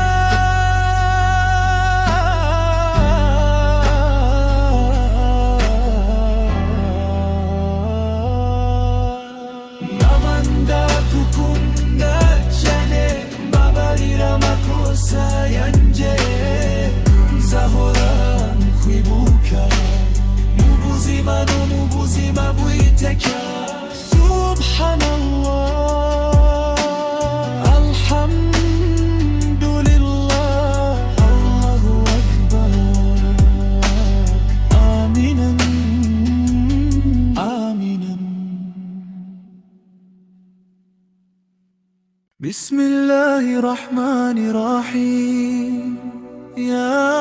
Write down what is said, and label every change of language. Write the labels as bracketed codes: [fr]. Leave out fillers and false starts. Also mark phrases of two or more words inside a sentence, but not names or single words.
[rw] mama ndagukunda cyane mbabarira amakosa yanjye nzahora nkwibuka mu buzima no mu buzima bw'iteka [ar] سبحان الله الحمد لله الله أكبر آمينا آمينا بسم الله الرحمن الرحيم يا